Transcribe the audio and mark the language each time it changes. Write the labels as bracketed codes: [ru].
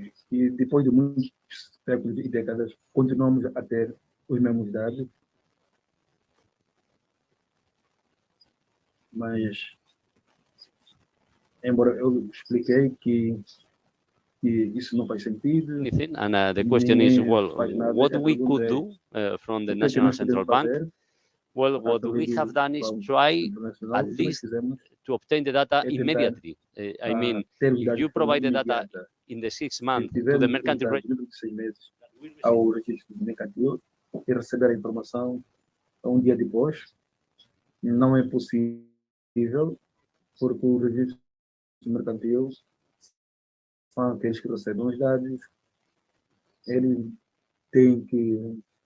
[pt] E depois de muitos séculos e décadas, continuamos a ter os mesmos dados, mas, embora eu expliquei que isso não faz sentido. [en] And the question is, well, what we could do from the National Central Bank? Well, what we have done is try at least to obtain the data immediately. I mean, if you provide the data in the 6 months to the mercantile [pt] ao registro mercantil e receber a informação um dia depois, não é possível, porque o registro mercantil são aqueles que recebem os dados, ele tem que